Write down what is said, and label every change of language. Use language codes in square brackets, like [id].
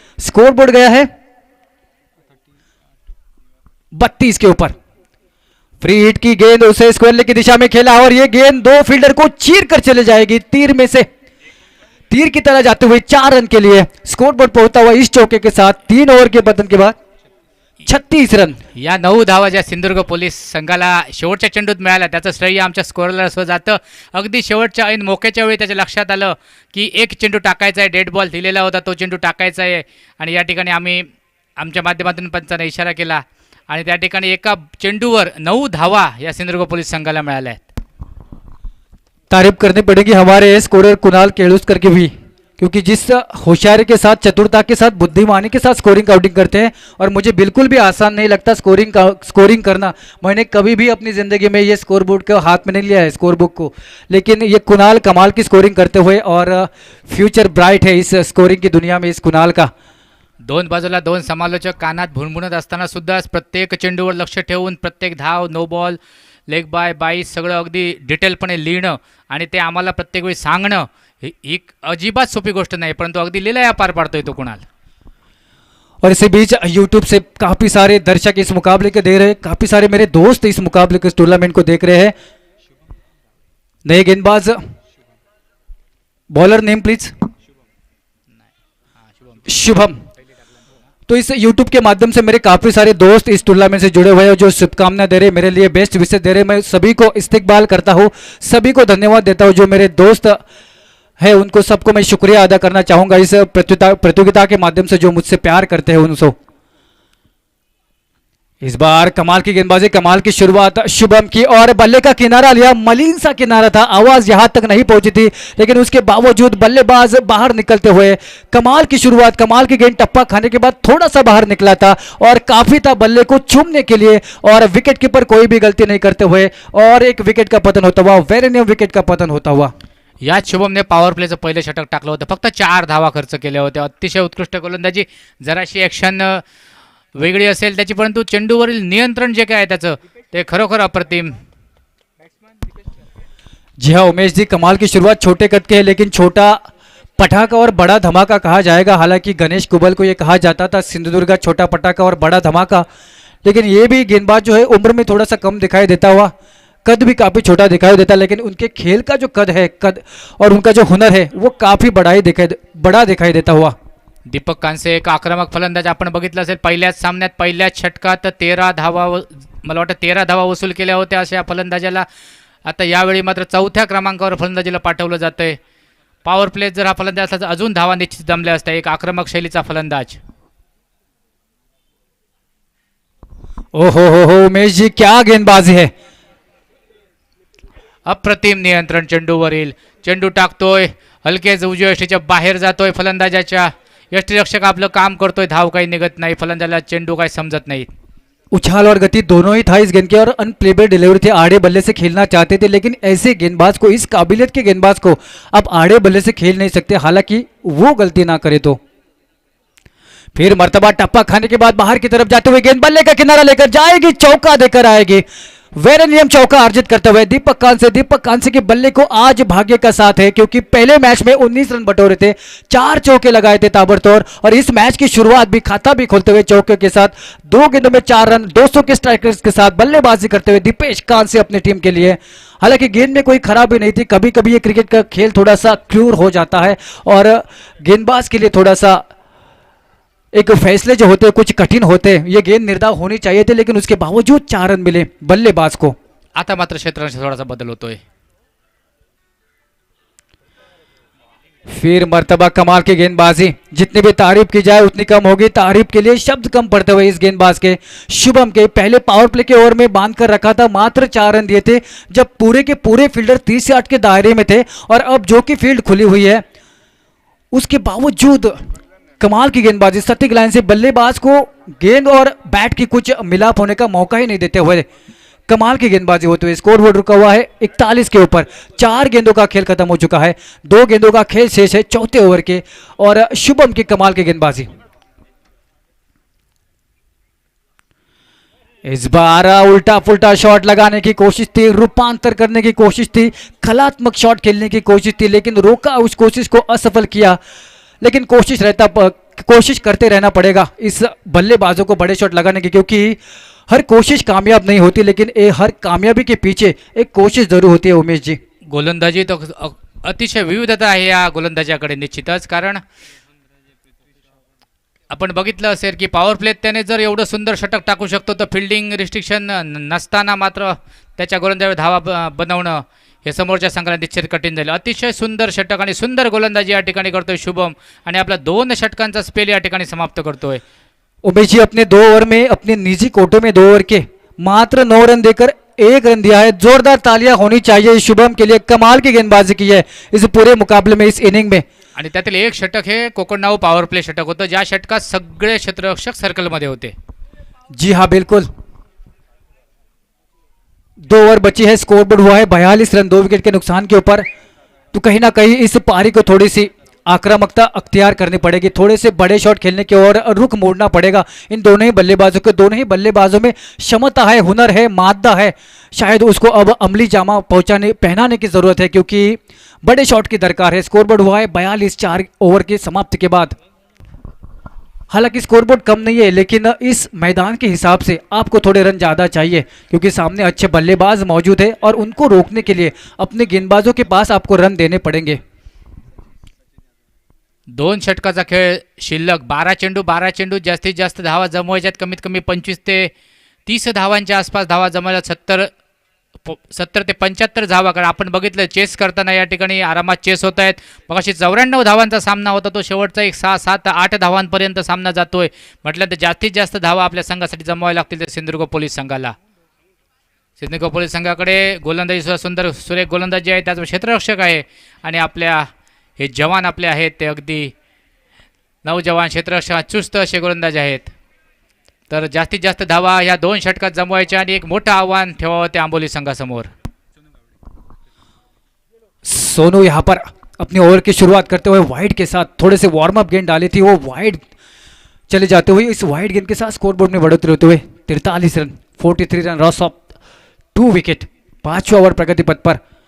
[hi] Score board गया है 32 के ऊपर. फ्री हिट की गेंद उसे स्क्वायर लेग की दिशा में खेला और यह गेंद 2 फील्डर को चीर कर चले जाएगी. तीर में से तीर की तरह जाते हुए 4 रन के लिए स्कोर बोर्ड पहुंचता हुआ इस चौके के साथ 3 ओवर के पतन के बाद 36 रन. [mr] या 9 धावा ज्या सिंधुदुर्ग पोलीस संघाला शेवटच्या चेंडूत मिळाल्या त्याचं श्रेय आमच्या स्कोरला असं जातं. अगदी शेवटच्या ऐन मोक्याच्या वेळी त्याच्या लक्षात आलं की एक चेंडू टाकायचा आहे, डेड बॉल दिलेला होता, तो चेंडू टाकायचा आहे आणि या ठिकाणी आम्ही आमच्या माध्यमातून पंचाने इशारा केला आणि त्या ठिकाणी एका चेंडूवर 9 धावा या सिंधुदुर्ग पोलीस संघाला मिळाल्या आहेत. [hi] तारीफ करनी पड़ेगी हमारे स्कोरर कुणाल केळुस्कर की भी, क्योंकि जिस होशियारी के साथ, चतुरता के साथ, बुद्धिमानी के साथ स्कोरिंग काउंटिंग करते हैं, और मुझे बिल्कुल भी आसान नहीं लगता स्कोरिंग करना। मैंने कभी भी अपनी ज़िंदगी में ये स्कोर बोर्ड को हाथ में नहीं लिया है, स्कोर बुक को, लेकिन ये कुणाल कमाल की स्कोरिंग करते हुए, और फ्यूचर ब्राइट है इस स्कोरिंग की दुनिया में इस कुणाल का। [mr] दोन बाजूला दोन समालोचक कानात भुणभुणत असताना सुद्धा प्रत्येक चेंडूवर लक्ष ठेवून प्रत्येक धाव, नो बॉल, लेग बाय, बाईस सगळं अगदी डिटेलपणे लिहिणं आणि ते आम्हाला प्रत्येक वेळी सांगणं ही एक अजिबात सोपी गोष्ट नाही, परंतु अगदी लीला पार पाडतोय तो कुणाल। [hi] और इसी बीच यूट्यूब से काफ़ी सारे दर्शक इस मुकाबले के दे रहे हैं, काफ़ी सारे मेरे दोस्त इस मुकाबले को, इस टूर्नामेंट को देख रहे हैं। नए गेंदबाज, [en] Bowler name please. [hi] शुभम। तो इस YouTube के माध्यम से मेरे काफ़ी सारे दोस्त इस टूर्नामेंट से जुड़े हुए हैं, जो शुभकामना दे रहे हैं, मेरे लिए बेस्ट विशेष दे रहे हैं। मैं सभी को इस्तकबाल करता हूँ, सभी को धन्यवाद देता हूँ। जो मेरे दोस्त है उनको सबको मैं शुक्रिया अदा करना चाहूँगा इस प्रतियोगिता के माध्यम से, जो मुझसे प्यार करते हैं उनको। इस बार कमाल की गेंदबाजी, कमाल की शुरुआत शुभम की, और बल्ले का किनारा लिया, मलिन सा किनारा था, आवाज यहां तक नहीं पहुंची थी, लेकिन उसके बावजूद बल्लेबाज बाहर निकलते हुए कमाल की शुरुआत, कमाल की गेंद टप्पा खाने के बाद थोड़ा सा बाहर निकला था, और काफी था बल्ले को चूमने के लिए, और विकेट कीपर कोई भी गलती नहीं करते हुए, और एक विकेट का पतन होता हुआ, वेरेनियम विकेट का पतन होता हुआ। [mr] याच शुभमने पॉवर प्लेचं पहिलं षटक टाकलं होतं, फक्त 4 धावा खर्च केल्या होत्या। अतिशय उत्कृष्ट गोलंदाजी, जराशी ॲक्शन वेगळी असेल त्याची, परंतु चेंडूवरील नियंत्रण जे काय आहे त्याचं ते खरोखर अप्रतिम। [hi] जी हाँ उमेश जी, कमाल की शुरुआत छोटे कद के है, लेकिन छोटा पटाखा और बड़ा धमाका कहा जाएगा। हालांकि गणेश कुबल को ये कहा जाता था सिंधुदुर्ग छोटा पटाखा और बड़ा धमाका, लेकिन ये भी गेंदबाज जो है उम्र में थोड़ा सा कम दिखाई देता हुआ, कद भी काफ़ी छोटा दिखाई देता, लेकिन उनके खेल का जो कद है, कद और उनका जो हुनर है वो काफ़ी बड़ा दिखाई देता हुआ। [mr] दीपक कांसे एक आक्रमक फलंदाज आपण बघितलं असेल, पहिल्याच सामन्यात पहिल्याच षटकात 13 धावा, मला वाटतं 13 धावा वसूल केल्या होत्या अशा फलंदाजाला आता यावेळी मात्र 4थ्या क्रमांकावर फलंदाजीला पाठवलं जातंय। पॉवर प्ले जर हा फलंदाज असला तर अजून धावा निश्चित जमल्या असत्या। एक आक्रमक शैलीचा फलंदाज। [hi] हो उमेश जी, क्या गेंदबाजी है, [mr] अप्रतिम नियंत्रण चेंडूवरील, चेंडू टाकतोय हलकेच उजव्या यष्टीच्या बाहेर जातोय फलंदाजाच्या, यष्टीरक्षक आपलं काम करतोय, धाव काही निघत नाही, फलंदाजाला चेंडू काही समजत नाही। [hi] उछाल और गति दोनों ही था इस गेंद के, और अनप्लेबल डिलीवरी थे, आड़े बल्ले से खेलना चाहते थे, लेकिन ऐसे गेंदबाज को, इस काबिलियत के गेंदबाज को आप आड़े बल्ले से खेल नहीं सकते, हालांकि वो गलती ना करे तो। फिर मर्तबा टप्पा खाने के बाद बाहर की तरफ जाते हुए गेंद बल्ले का किनारा लेकर जाएगी, चौका देकर आएगी, वेरेनियम चौका अर्जित करते हुए दीपक कांसे के बल्ले को आज भाग्य का साथ है, क्योंकि पहले मैच में 19 रन बटोरे थे, 4 चौके लगाए थे ताबड़तोड़, और इस मैच की शुरुआत भी खाता भी खोलते हुए चौके के साथ 2 गेंदों में 4 रन, 200 के स्ट्राइकर्स के साथ बल्लेबाजी करते हुए दीपेश कांसे अपनी टीम के लिए। हालांकि गेंद में कोई खराबी नहीं थी, कभी कभी ये क्रिकेट का खेल थोड़ा सा क्रूर हो जाता है, और गेंदबाज के लिए थोड़ा सा एक फैसले जो होते हैं कुछ कठिन होते हैं, ये गेंद निर्धाव होनी चाहिए थे, लेकिन उसके बावजूद 4 रन मिले बल्लेबाज को। [mr] आता मात्र क्षेत्रांश थोडासा बदल होतोय। [hi] फिर मर्तबा कमाल की गेंदबाजी, जितनी भी तारीफ की जाए उतनी कम होगी, तारीफ के लिए शब्द कम पड़ते हुए इस गेंदबाज के, शुभम के। पहले पावर प्ले के ओवर में बांध कर रखा था, मात्र 4 रन दिए थे, जब पूरे के पूरे फील्डर 30 से 8 के दायरे में थे, और अब जो कि फील्ड खुली हुई है उसके बावजूद कमाल की गेंदबाजी, सटीक लाइन से बल्लेबाज को गेंद और बैट की कुछ मिलाप होने का मौका ही नहीं देते हुए कमाल की गेंदबाजी होते हुए स्कोर बोर्ड रुका हुआ है 41 के ऊपर। 4 गेंदों का खेल खत्म हो चुका है, 2 गेंदों का खेल शेष है चौथे ओवर के, और शुभम की कमाल की गेंदबाजी। इस बार उल्टा पुल्टा शॉट लगाने की कोशिश थी, रूपांतर करने की कोशिश थी, कलात्मक शॉट खेलने की कोशिश थी, लेकिन रोका, उस कोशिश को असफल किया। लेकिन कोशिश करते रहना पड़ेगा इस बल्लेबाजों को बड़े शॉट लगाने की, क्योंकि हर कोशिश कामयाब नहीं होती, लेकिन हर कामयाबी के पीछे एक कोशिश जरूर होती है उमेश जी। [mr] गोलंदाजी तो अतिशय विविधता आहे या गोलंदाजाकडे निश्चितच, कारण आपण बघितलं असेल की पॉवर प्लेत त्याने जर एवढं सुंदर षटक टाकू शकतो, तर फिल्डिंग रिस्ट्रिक्शन नसताना मात्र त्याच्या गोलंदाजीवर धावा बनवणं हे समोरच्या संघाला निश्चित कठीण जाईल। अतिशय सुंदर षटक आणि सुंदर गोलंदाजी या ठिकाणी करतोय शुभम, आणि आपला 2 षटकांचा स्पेल या ठिकाणी समाप्त करतोय। [hi] उमेश जी अपने 2 ओवर में, अपने निजी कोटों में 2 ओवर के मात्र 9 रन देकर 1 रन दिया है। जोरदार तालियां होनी चाहिए शुभम के लिए, कमाल की गेंदबाजी की है इस पूरे मुकाबले में, इस इनिंग में। [mr] आणि त्यातील एक षटक हे कोकणनाव पॉवर प्ले षटक होतं, ज्या षटकात सगळे क्षेत्ररक्षक सर्कलमध्ये होते. [hi] जी हाँ बिल्कुल. 2 ओवर बची है, स्कोर बोर्ड हुआ है 42 रन 2 विकेट के नुकसान के ऊपर. तो कहीं ना कहीं इस पारी को थोड़ी सी आक्रामकता अख्तियार करनी पड़ेगी, थोड़े से बड़े शॉट खेलने की ओर रुख मोड़ना पड़ेगा इन दोनों ही बल्लेबाजों को. दोनों ही बल्लेबाजों में क्षमता है, हुनर है, मादा है, शायद उसको अब अमली जामा पहनाने की जरूरत है, क्योंकि बड़े शॉट की दरकार है. स्कोरबोर्ड हुआ है 42 4 ओवर की समाप्ति के बाद. हालांकि स्कोरबोर्ड कम नहीं है, लेकिन इस मैदान के हिसाब से आपको थोड़े रन ज़्यादा चाहिए, क्योंकि सामने अच्छे बल्लेबाज मौजूद है और उनको रोकने के लिए अपने गेंदबाजों के पास आपको रन देने पड़ेंगे. [mr] 2 षटकाचा खेळ शिल्लक. 12 चेंडू जास्तीत जास्त धावा जमवायच्यात, कमीत कमी 25 ते 30 धावांच्या आसपास धावा जमवायला. 70 ते 75 धावा. कारण आपण बघितलं चेस करताना या ठिकाणी आरामात चेस होत आहेत. मग अशी 94 धावांचा सामना होता, तो शेवटचा एक 6, 7, 8 धावांपर्यंत सामना जातोय. म्हटलं तर जास्तीत जास्त धावा आपल्या संघासाठी जमवायला लागतील तर सिंधुदुर्ग पोलीस संघाला. सिंधुदुर्ग पोलीस संघाकडे गोलंदाजी सुद्धा सुंदर सुरेख गोलंदाजी आहे, त्याच क्षेत्ररक्षक आहे आणि आपल्या हे जवान आपले आहेत ते अगदी नौजवान क्षेत्ररक्षक चुस्त असे गोलंदाज आहेत. तर जास्तीत जास्त धावा ह्या 2 षटकात जमवायच्या आणि एक मोठं आव्हान ठेवावं ते आंबोली संघासमोर. [hi] सोनू यहाँ पर अपनी ओवर की शुरुआत करते हुए वाइड के साथ थोड़े से वार्म अप गेंद डाली थी, वो वाइड चले जाते हुए इस वाइड गेंद के साथ स्कोरबोर्ड में बढ़ोतरी होते हुए 43 run 43 run loss of 2 wicket 5वें ओवर प्रगति पथ पर.